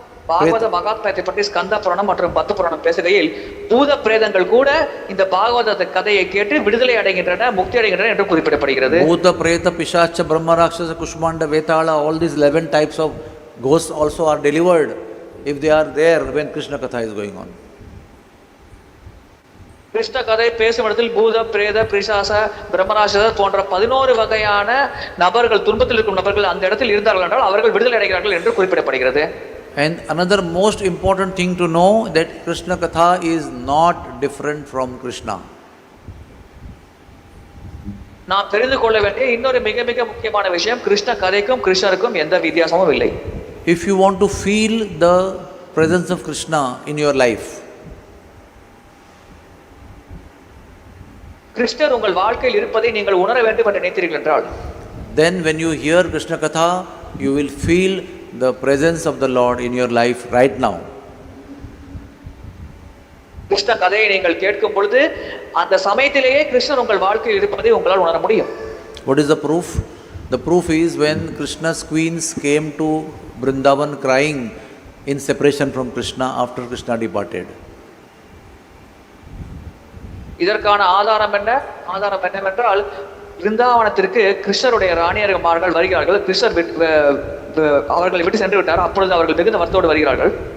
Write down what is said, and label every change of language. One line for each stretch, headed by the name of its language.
Tamil: பாகவத மகாத்மியத்தை பற்றி ஸ்கந்த புராணம் மற்றும் பத்து புராணம் பேசுகையில் பூத பிரேதங்கள் கூட இந்த பாகவத கதையை கேட்டு விடுதலை அடைகின்றன, முக்தி அடைகின்றன என்று குறிப்பிடப்படுகிறது.
Sanskrit: பூத பிரேத பிசாச்ச பிரம்ம ராட்சச குஷ்மாண்ட வேதாளா,
English: all these 11 types of ghosts also are delivered if they are there when Krishna Katha is going on.
Tamil: Krishna கதை பேசும் இடத்தில் பூத பிரேத பிசாச பிரம்மராட்சசர் போன்ற 11 வகையான நபர்கள், துன்பத்தில் இருக்கும் நபர்கள் அந்த இடத்தில் இருந்தார்கள் என்றால் அவர்கள் விடுதலை அடைகிறார்கள் என்று குறிப்பிடப்படுகிறது.
English: And another most important thing to know that Krishna Katha is not different from Krishna.
Tamil: நாம் தெரிந்து கொள்ள வேண்டிய இன்னொரு மிக மிக முக்கியமான விஷயம், கிருஷ்ண கதைக்கும் கிருஷ்ணருக்கும் எந்த வித்தியாசமும் இல்லை.
English: If you want to feel the presence of Krishna in your life,
Tamil: கிருஷ்ணர் உங்கள் வாழ்க்கையில் இருப்பதை நீங்கள் உணர வேண்டும் என்று நினைத்தீர்கள் என்றால்,
English: then when you hear Krishna Katha, you will feel the presence of the Lord in your life right now.
Tamil: Krishna கதையை நீங்கள் கேட்கும் பொழுது அந்த சமயத்திலேயே கிருஷ்ணர் உங்கள் வாழ்க்கையில் இருப்பதை உங்களால் உணர முடியும்.
English: What is the proof? The proof is when Krishna's queens came to Vrindavan crying in separation from Krishna after Krishna departed.
Tamil: இதற்கான ஆதாரம் என்னவென்றால், விருந்தாவனத்திற்கு கிருஷ்ணருடைய ராணியர்மார்கள் வருகிறார்கள். கிருஷ்ணர் அவர்களை விட்டு சென்று விட்டார். அப்பொழுது அவர்கள் மிகுந்த வருத்தத்தோடு வருகிறார்கள்.